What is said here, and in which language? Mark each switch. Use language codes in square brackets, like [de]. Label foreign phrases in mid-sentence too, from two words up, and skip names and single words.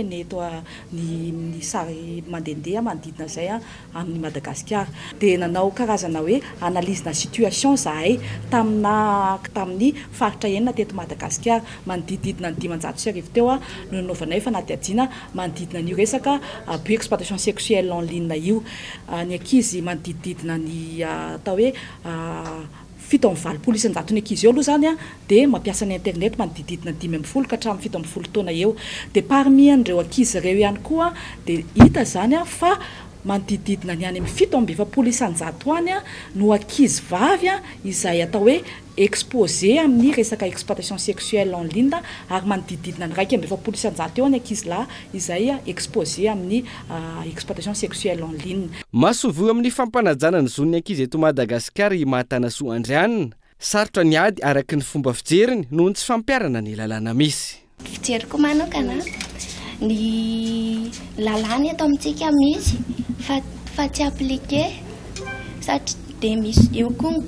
[mg] ny eto ny sary mandehandeha manodidina izay amin'ny Madagasikara dia nanao karazana hoe analyse-na situation zahay tamin'ny faritra enina teto Madagasikara manodidina ny 500,000 teo no nanaovanay fanadihadiana manodidina ny resaka [fr] abus exploitation sexuelle en ligne [mg] io ny ankizy manodidina ny atao hoe 7 polisan-jato ny ankizy eo aloha zany dia mampiasa ny internet manodididina 10 ka hatramin'ny 17 taona eo dia parmi an'ireo ankizy ireo ihany koa dia hita zany fa manodididina ny any amin'ny 7 isan-jato any no ankizy vavy izay atao hoe exposé amin'ny resaka [fr] exploitation sexuelle en ligne [mg] ary manodididina ny 2 isan-jato eo ny ankizy lahy izay exposé amin'ny [fr] exploitation sexuelle en ligne. [mg] Masovoa amin'ny fampanajana ny zon'ny ankizy eto Madagasikara i Mahatanasoa Andrianina sarotra ny ady araka ny fomba fijeriny noho ny tsy fampiarana ny lalàna misy. Fijeriko manokana ny lalàna eto amintsika misy fa tsy appliqué satria dia misy eo koa ny